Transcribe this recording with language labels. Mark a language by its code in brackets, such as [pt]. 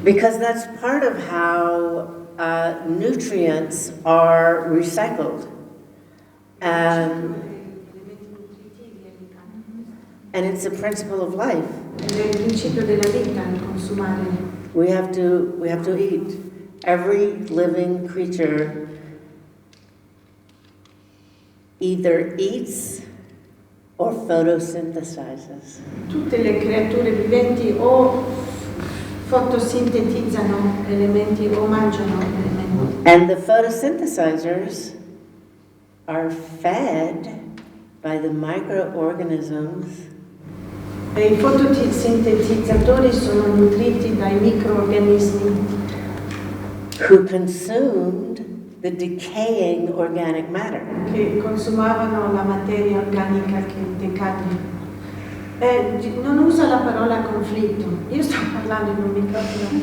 [en] Because that's part of how nutrients are recycled. And it's a principle of life. [it] È il principio della vita consumare. [en] We have to eat. Every living creature either eats or photosynthesizes. [it] Tutte le creature viventi o fotosintetizzano elementi o mangiano elementi. [en] And the photosynthesizers are fed by the microorganisms. [it] E i fotosintetizzatori sono nutriti dai microorganismi [en] who consumed the decaying organic matter. [it] Che consumavano la materia organica che decade. Non usa la parola conflitto. Io sto parlando in un microfono.